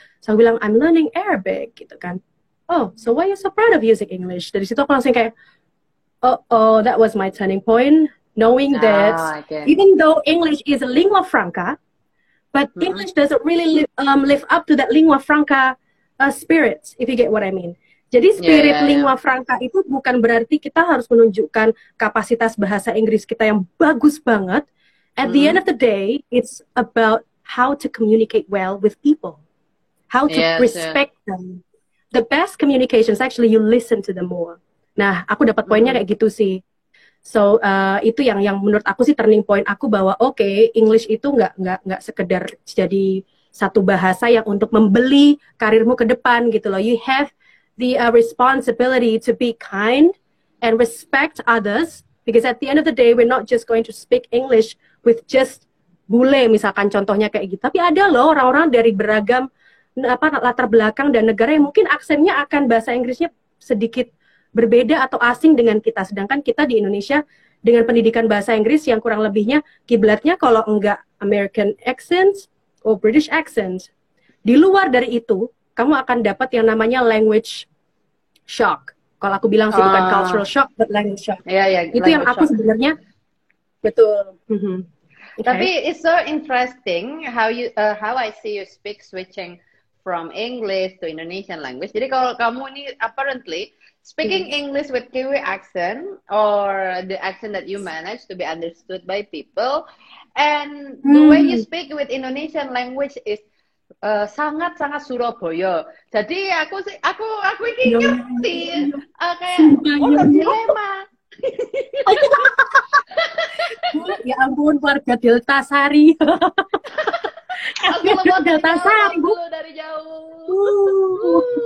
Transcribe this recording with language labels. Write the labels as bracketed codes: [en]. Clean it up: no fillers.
[en] So [id] aku bilang, [en] I'm learning Arabic [id] gitu kan. [en] Oh, so why are you so proud of using English? [id] Dari situ aku langsung kayak, [en] oh, that was my turning point, knowing that Okay. even though English is a lingua franca, but Mm-mm. English doesn't really live up to that lingua franca spirit, if you get what I mean. [id] Jadi spirit [en] Yeah. [id] lingua franca itu bukan berarti kita harus menunjukkan kapasitas bahasa Inggris kita yang bagus banget. [en] At the end of the day, it's about how to communicate well with people, how to Yes, respect them. The best communication is actually you listen to them more. [id] Nah, aku dapat poinnya kayak gitu sih. So itu yang menurut aku sih turning point aku bahwa oke, English itu nggak sekedar jadi satu bahasa yang untuk membeli karirmu ke depan gitu loh. [en] You have the responsibility to be kind and respect others because at the end of the day we're not just going to speak English with just bule misalkan contohnya kayak gitu. [id] Tapi ada loh orang-orang dari beragam latar belakang dan negara yang mungkin aksennya akan bahasa Inggrisnya sedikit berbeda atau asing dengan kita. Sedangkan kita di Indonesia dengan pendidikan bahasa Inggris yang kurang lebihnya kiblatnya kalau enggak [en] American accent or British accent. [id] Di luar dari itu, kamu akan dapat yang namanya language shock. Kalau aku bilang sih bukan cultural shock, [en] but language shock. [id] Itu yang aku sebenarnya betul. [en] Okay. Tapi it's so interesting how I see you speak switching from English to Indonesian language. [id] Jadi kalau kamu ini [en] apparently speaking English with Kiwi accent or the accent that you manage to be understood by people, and the way you speak with Indonesian language is [id] sangat-sangat Surabaya. Jadi aku ini ngerti kayak dilema. Ya ampun, warga Delta Sari. Aku Delta Sari dulu dari jauh.